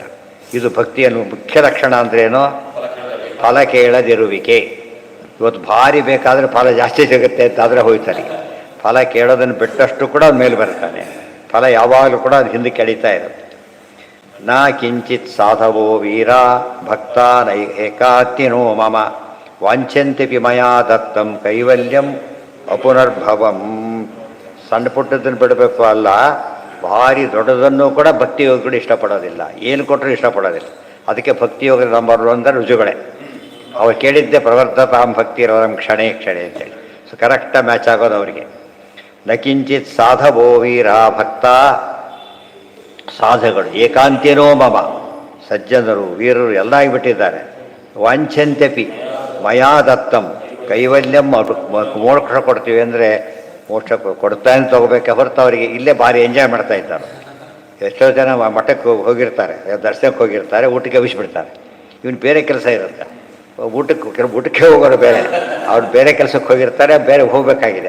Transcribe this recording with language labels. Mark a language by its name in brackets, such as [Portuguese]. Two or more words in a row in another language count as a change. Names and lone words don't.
[Kannada] ಇದು ಭಕ್ತಿಯನ್ನು ಮುಖ್ಯ ಲಕ್ಷಣ ಅಂದ್ರೇನೋ, ಫಲ ಕೇಳದಿರುವಿಕೆ. ಇವತ್ತು ಭಾರಿ ಬೇಕಾದರೆ ಫಲ ಜಾಸ್ತಿ ಸಿಗುತ್ತೆ ಅಂತಾದರೆ ಹೋಯ್ತಾರೆ. ಫಲ ಕೇಳೋದನ್ನು ಬಿಟ್ಟಷ್ಟು ಕೂಡ ಅವ್ರ ಮೇಲೆ ಬರ್ತಾನೆ. ಫಲ ಯಾವಾಗಲೂ ಕೂಡ ಅದು ಹಿಂದಕ್ಕೆ ಎಳೀತಾ ಇರುತ್ತೆ. [Sanskrit] ನ ಕಿಂಚಿತ್ ಸಾಧವೋ ವೀರ ಭಕ್ತ ಏಕಾತ್ಯನೋ ಮಮ ವಾಂಛಂತಿ ಮಯಾ ದತ್ತಂ ಕೈವಲ್ಯಂ ಅಪುನರ್ಭವಂ. [Kannada] ಸಣ್ಣ ಪುಟ್ಟದನ್ನು ಬಿಡಬೇಕು ಅಲ್ಲ, ಭಾರಿ ದೊಡ್ಡದನ್ನು ಕೂಡ ಭಕ್ತಿಯೋಗಿಗಳು ಇಷ್ಟಪಡೋದಿಲ್ಲ. ಏನು ಕೊಟ್ಟರು ಇಷ್ಟಪಡೋದಿಲ್ಲ. ಅದಕ್ಕೆ ಭಕ್ತಿಯೋಗ ನಂಬರ್ 1 ರುಜುಗಳೇ. ಅವ್ರು ಕೇಳಿದ್ದೆ [Sanskrit] ಪ್ರವರ್ಧತಾಂ ಭಕ್ತಿ ರವರಂ ಕ್ಷಣೇ ಕ್ಷಣೆ [Kannada] ಅಂತೇಳಿ. ಸೊ ಕರೆಕ್ಟಾಗಿ ಮ್ಯಾಚ್ ಆಗೋದು ಅವರಿಗೆ. [Sanskrit] ನ ಕಿಂಚಿತ್ ಸಾಧವೋ ವೀರ ಭಕ್ತ, ಸಾಧುಗಳು ಏಕಾಂತ್ಯನೋ ಮಮ, [Kannada] ಸಜ್ಜನರು ವೀರರು ಎಲ್ಲ ಆಗಿಬಿಟ್ಟಿದ್ದಾರೆ. [Sanskrit] ವಾಂಛಂತ್ಯಪಿ ಮಯಾ ದತ್ತಂ ಕೈವಲ್ಯಂ. [Kannada] ಮೋಕ್ಷ ಕೊಡ್ತೀವಿ ಅಂದರೆ ಮೋಕ್ಷ ಕೊಡ್ತಾನೆ ತೊಗೋಬೇಕೆ ಹೊರತು ಅವರಿಗೆ ಇಲ್ಲೇ ಭಾರಿ ಎಂಜಾಯ್ ಮಾಡ್ತಾ ಇದ್ದಾರೆ. ಎಷ್ಟೋ ಜನ ಮಠಕ್ಕೆ ಹೋಗಿರ್ತಾರೆ, ದರ್ಶನಕ್ಕೆ ಹೋಗಿರ್ತಾರೆ, ಊಟಕ್ಕೆ ಎಬ್ಬಿಸ್ಬಿಡ್ತಾರೆ. ಇವನು ಬೇರೆ ಕೆಲಸ ಇರುತ್ತೆ, ಊಟಕ್ಕೆ ಹೋಗೋರು ಬೇರೆ, ಅವ್ರು ಬೇರೆ ಕೆಲಸಕ್ಕೆ ಹೋಗಿರ್ತಾರೆ, ಬೇರೆ ಹೋಗಬೇಕಾಗಿದೆ.